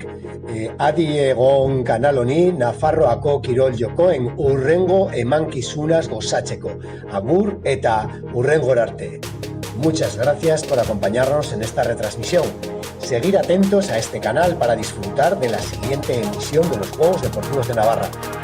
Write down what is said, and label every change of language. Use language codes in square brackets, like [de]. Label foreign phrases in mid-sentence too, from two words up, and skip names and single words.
[eu] Adi egon kanal honi Nafarroako kirol jokoen hurrengo emankizunaz gozatzeko. Agur eta hurrengora arte. [es] Muchas gracias por acompañarnos en esta retransmisión. Seguid atentos a este canal para disfrutar de la siguiente emisión de los Juegos Deportivos de Navarra.